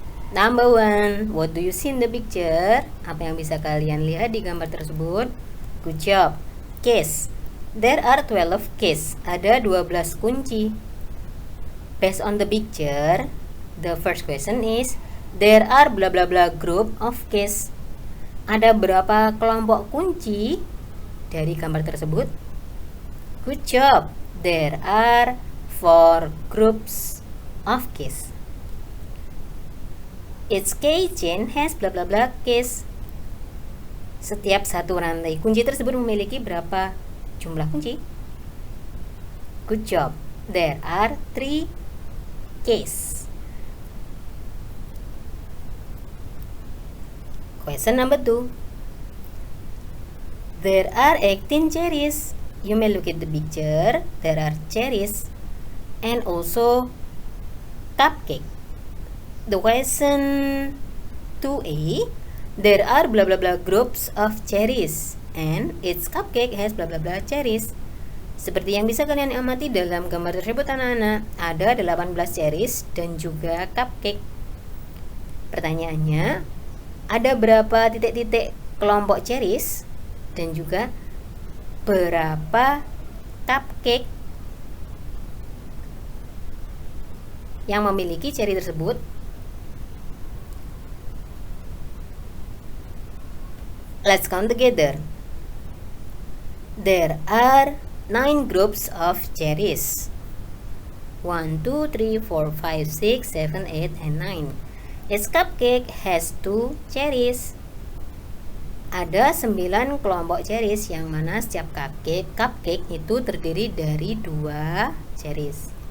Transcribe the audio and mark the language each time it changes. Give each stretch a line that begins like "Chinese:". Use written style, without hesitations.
English: Number 1, what do you see in the picture?
Indonesian: Apa yang bisa kalian lihat di gambar tersebut?
English: Good job. Keys. There are 12 keys.
Indonesian: Ada 12 kunci.
English: Based on the picture, the first question is, there are blah blah blah group of keys.
Indonesian: Ada berapa kelompok kunci dari gambar tersebut?
English: Good job. There are 4 groups of keys. Each key chain has blah blah blah keys.
Indonesian: Setiap satu rantai kunci tersebut memiliki berapa jumlah kunci?
English: Good job. There are 3 keys. Question number 2. There are 18 cherries. You may look at the picture. There are cherries and also cupcake. The question 2A. There are blah blah blah groups of cherries and its cupcake has blah blah blah cherries.
Indonesian: Seperti yang bisa kalian amati dalam gambar tersebut anak-anak, ada 18 cherries dan juga cupcake. Pertanyaannya, ada berapa titik-titik kelompok cherries dan juga berapa cupcake yang memiliki cherry tersebut?
English: Let's count together. There are 9 groups of cherries. 1, 2, 3, 4, 5, 6, 7, 8, and 9. Its cupcake has 2 cherries.
Indonesian: Ada 9 kelompok cherries yang mana setiap cupcake itu terdiri dari 2 cherries.